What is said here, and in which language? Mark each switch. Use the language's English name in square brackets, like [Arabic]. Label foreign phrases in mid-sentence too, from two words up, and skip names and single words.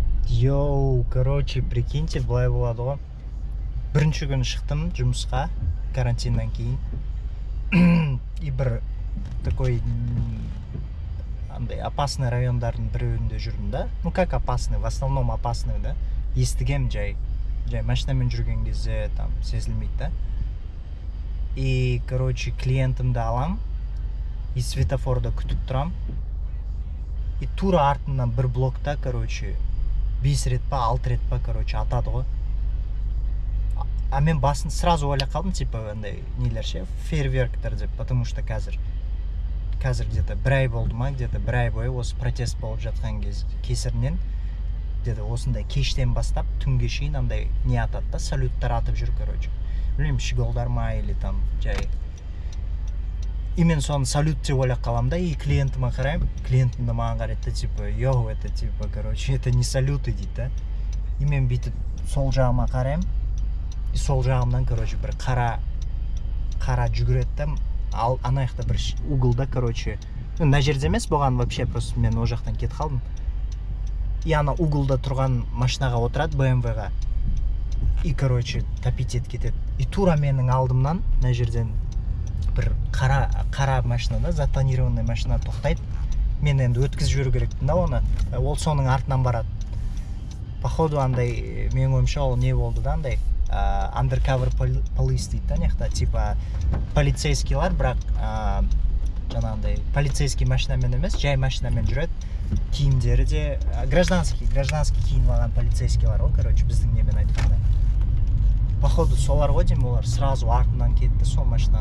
[Kazakh] Йоу, [Russian] короче, прикиньте, [Kazakh] былай болады ғой. Бірінші күні шықтым жұмысқа карантиннан кейін. И бір такой андай опасный райондардың біреуінде жүрдім да. [Russian] Ну как опасный, в основном опасный да. [Kazakh] Естігем жай машинамен жүрген кезде там сезілмейді да. [Russian] И короче [Kazakh] клиентімді алам и светофорда күтіп тұрам. И тура артынан бір блокта короче 5 рет па 6 рет па короче атады ғой. А мен басын сразу ойлап қалдым, типа андай нелер ше, фейерверктер деп, [Russian] потому что [Kazakh] қазір где-то бір ай болды ма, где-то бір ай бойы осы протест болып жатқан кесірінен где-то осындай кештен бастап түнге шейін андай не атады да, салюттар атып жүр, короче. Білмеймін, шиголдар ма [Russian] или там [Kazakh] жай. И мен соны салют деп ойлап қалам да, и клиентіме қараймын, клиентім де маған қарайды, [Russian] типа, йоу, это типа, короче, это не салюты [Kazakh] дейді да. И мен бүйтіп сол жағыма қараймын, и сол жағымнан, короче, бір қара жүгіреді да, ал ана жақта бір углда, короче, мына жерде емес болған вообще, просто мен о жақтан кетіп қалдым. И ана углда тұрған машинаға отырады, BMW-ға, и, короче, топить етіп кетеді. И тура менің алдымнан, мына жерден бір қара машина да, затонированный машина тоқтайды. Мен енді өткізіп жүру керекпін да оны. Ол соның артынан барады. Походу андай, менің ойымша ол не болды да, андай [English] undercover police [Kazakh] дейді да, нехта, типа полицейскийлар, бірақ жаңағындай полицейский машинамен емес, жай машинамен жүреді. Киімдері де гражданский киініп алған полицейскийлар ғой, короче, біздің немен айтқанда. Походу солар ғой деймін, олар сразу артынан кетті сол машинаның.